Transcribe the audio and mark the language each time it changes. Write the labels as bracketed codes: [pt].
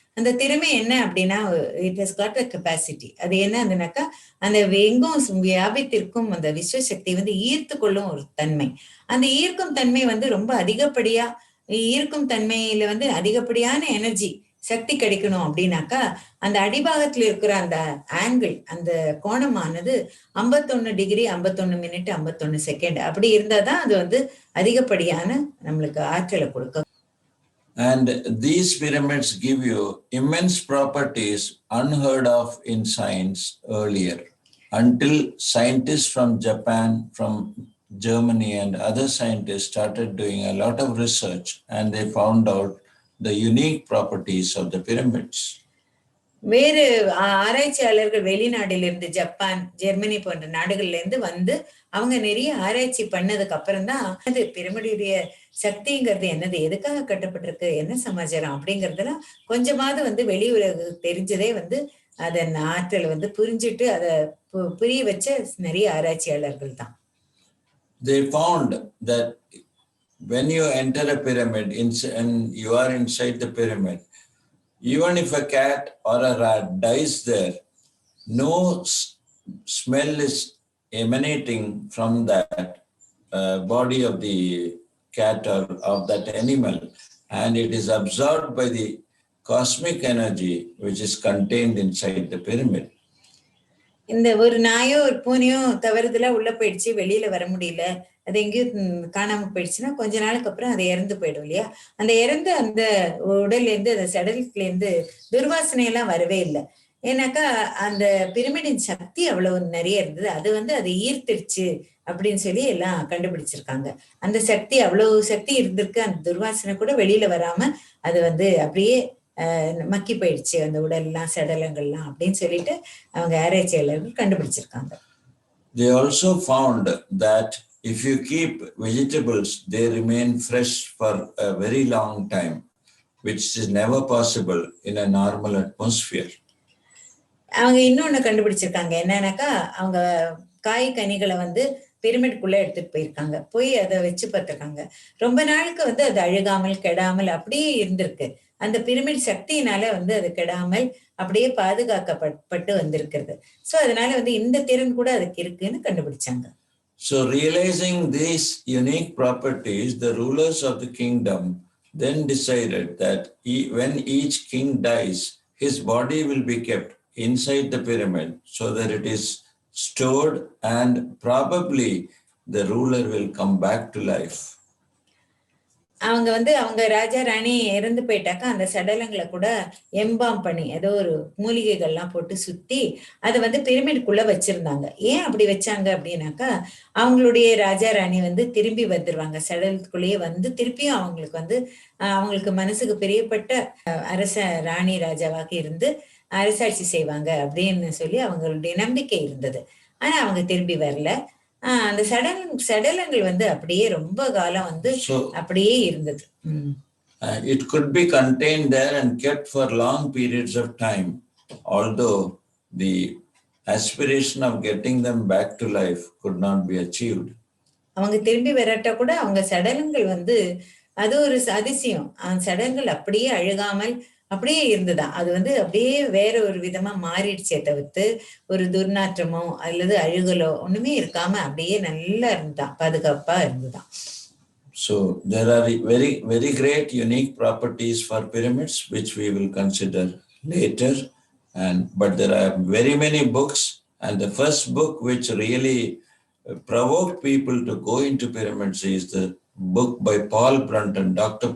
[ta] அந்த திறமை என்ன அப்படின்னா, [en] it has got a capacity. [ta] அது என்னன்னாக்கா, அந்த எங்கும் வியாபித்திருக்கும் அந்த விஸ்வசக்தி வந்து ஈர்த்து கொள்ளும் ஒரு தன்மை. அந்த ஈர்க்கும் தன்மை வந்து ரொம்ப அதிகப்படியா, ஈர்க்கும் தன்மையில வந்து அதிகப்படியான எனர்ஜி சக்தி கிடைக்கணும் அப்படின்னாக்கா, அந்த அடிபாகத்துல இருக்கிற அந்த ஆங்கிள், அந்த கோணமானது 51 டிகிரி 51 மினிட் 51 செகண்ட் அப்படி இருந்தாதான் அது வந்து அதிகப்படியான நம்மளுக்கு ஆற்றலை கொடுக்கும். [en] And these pyramids give you immense properties unheard of in science earlier, until scientists from Japan, from Germany and other scientists started doing a lot of research and they found out the unique properties of the pyramids. [ta] வேறு ஆராய்ச்சியாளர்கள் வெளிநாட்டிலிருந்து Japan, Germany போன்ற நாடுகள்ல இருந்து வந்து அவங்க நிறைய ஆராய்ச்சி பண்ணதுக்கு அப்புறம் தான் அது பிரமிடுடைய சக்திங்கிறது என்னது, எதுக்காக கட்டப்பட்டிருக்கு, என்ன சமாச்சாரம் அப்படிங்கறதெல்லாம் கொஞ்சமாவது வந்து வெளி உலகு தெரிஞ்சதே வந்து அதன் ஆற்றல் வந்து புரிஞ்சுட்டு அதை புரிய வச்ச நிறைய ஆராய்ச்சியாளர்கள் தான். [en] They found that when you enter a pyramid and you are inside the pyramid, even if a cat or a rat dies there, no smell is emanating from that body of the cat or of that animal, and it is absorbed by the cosmic energy which is contained inside the pyramid. [ta] இந்த ஒரு நாயோ ஒரு பூனையோ தவறுதலா உள்ள போயிடுச்சு, வெளியில வர முடியல, அது எங்கேயும் காணாம போயிடுச்சுன்னா கொஞ்ச நாளுக்கு அப்புறம் அது இறந்து போயிடும் இல்லையா. அந்த இறந்த அந்த உடல்ல இருந்து அந்த சடலத்துல இருந்து துர்வாசனை எல்லாம் வரவே இல்லை. ஏன்னாக்கா அந்த பிரமிடின் சக்தி அவ்வளவு நிறைய இருந்தது. அது வந்து அதை ஈர்த்திடுச்சு அப்படின்னு சொல்லி எல்லாம் கண்டுபிடிச்சிருக்காங்க. அந்த சக்தி அவ்வளவு சக்தி இருந்திருக்கு. அந்த துர்வாசனை கூட வெளியில வராம அது வந்து அப்படியே மக்கி போயிடுச்சு அந்த உடல்லாம் சடலங்கள்லாம் அப்படின்னு சொல்லிட்டு அவங்க ஆராய்ச்சியாளர்கள் கண்டுபிடிச்சிருக்காங்க. [en] They also found that if you keep vegetables, they remain fresh for a very long time, which is never possible in a normal atmosphere. [ta] அவங்க இன்னொன்னு கண்டுபிடிச்சிருக்காங்க. என்னன்னாக்கா அவங்க காய் கனிகளை வந்து பிரமிடுக்குள்ள எடுத்துட்டு போயிருக்காங்க. போய் அதை வச்சு பார்த்திருக்காங்க. ரொம்ப நாளுக்கு வந்து அது அழுகாமல் கெடாமல் அப்படியே இருந்திருக்கு. அந்த பிரமிட் சக்தியினால வந்து அது கெடாமல் அப்படியே பாதுகாக்கப்பட்டு வந்திருக்கிறது. சோ அதனால வந்து இந்த திறன் கூட அதுக்கு இருக்குன்னு கண்டுபிடிச்சாங்க. [en] So realizing these unique properties, the rulers of the kingdom then decided that when each king dies, his body will be kept inside the pyramid so that it is stored and probably the ruler will come back to life. [ta] அவங்க வந்து அவங்க ராஜா ராணி இறந்து போயிட்டாக்கா அந்த சடலங்களை கூட எம்பாம் பண்ணி ஏதோ ஒரு மூலிகைகள்லாம் போட்டு சுத்தி அதை வந்து பிரமிடுக்குள்ள வச்சிருந்தாங்க. ஏன் அப்படி வச்சாங்க அப்படின்னாக்கா அவங்களுடைய ராஜா ராணி வந்து திரும்பி வந்துருவாங்க. சடலத்துக்குள்ளேயே வந்து திருப்பியும் அவங்களுக்கு வந்து அவங்களுக்கு மனசுக்கு பிரியப்பட்ட அரச ராணி ராஜாவாக இருந்து அரசாட்சி செய்வாங்க அப்படின்னு சொல்லி அவங்களுடைய நம்பிக்கை இருந்தது. ஆனா அவங்க திரும்பி வரல. அந்த சடலங்கள் வந்து அப்படியே ரொம்ப காலம் வந்து அப்படியே இருந்தது. [en] It could be contained there and kept for long periods of time, although the aspiration of getting them back to life could not be achieved. [ta] அவங்க திரும்பி வரட்ட கூட அவங்க சடலங்கள் வந்து அது ஒரு அதிசயம். அந்த சடலங்கள் அப்படியே அழுகாமல் அப்படியே இருந்துதான். அது வந்து அப்படியே வேற ஒரு விதமா மாறிடுச்சே தவிர்த்து ஒரு துர்நாற்றமோ அல்லது அழுகலோ ஒண்ணுமே இருக்காம அப்படியே நல்லா இருந்தான், பாதுகாப்பா இருந்துதான். [en] So there are very, very great unique properties for pyramids, which we will consider later. But there are very many books, and the first book which really provoked people to go into pyramids is the book by Paul Brunton, Dr.